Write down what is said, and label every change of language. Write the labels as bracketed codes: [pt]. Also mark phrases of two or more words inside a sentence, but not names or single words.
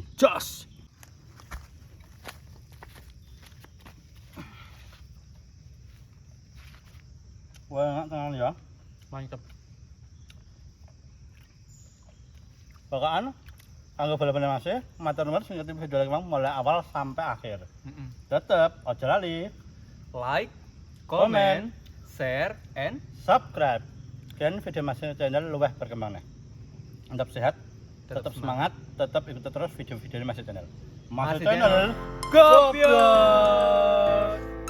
[jv] Jos. Wah, enak tenan ya. Mantep. Pokokan kanggo bolo-bolo Mas, matur nuwun sing ngerti video iki [id] mulai awal sampai akhir. [jv] Tetep aja lali [en] Like, comment, share, and subscribe. [id] Dan video Mas channel luwih berkembang nih. Tetap sehat, tetap semangat, tetap ikuti terus video-video Mas channel. Mas channel Gopios.